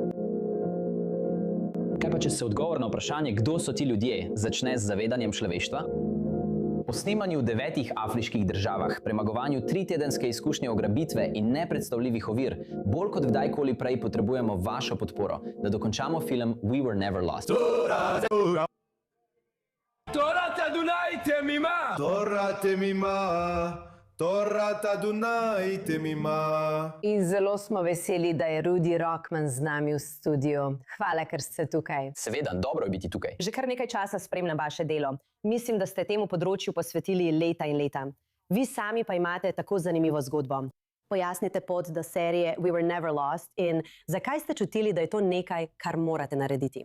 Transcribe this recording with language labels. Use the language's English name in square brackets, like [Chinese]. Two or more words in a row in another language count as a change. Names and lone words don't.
[Slovenian] Kaj pa, če se odgovor na vprašanje, kdo so ti ljudje, začne z zavedanjem človeštva? Po snemanju v 9 afriških državah, premagovanju 3-tedenske izkušnje ugrabitve in nepredstavljivih ovir, bolj kot kdajkoli prej potrebujemo vašo podporo, da dokončamo film We Were Never Lost. [Hebrew] תורת אדוני תמימה! תורת תמימה! תורת אדוני תמימה! [Slovenian] In zelo smo veseli, da je Rudi Rockman z nami v studiu. Hvala, ker ste tukaj. Seveda, dobro je biti tukaj. Že kar nekaj časa spremljam vaše delo. Mislim, da ste temu področju posvetili leta in leta. Vi sami pa imate tako zanimivo zgodbo. Pojasnite pot do serije We Were Never Lost in zakaj ste čutili, da je to nekaj, kar morate narediti?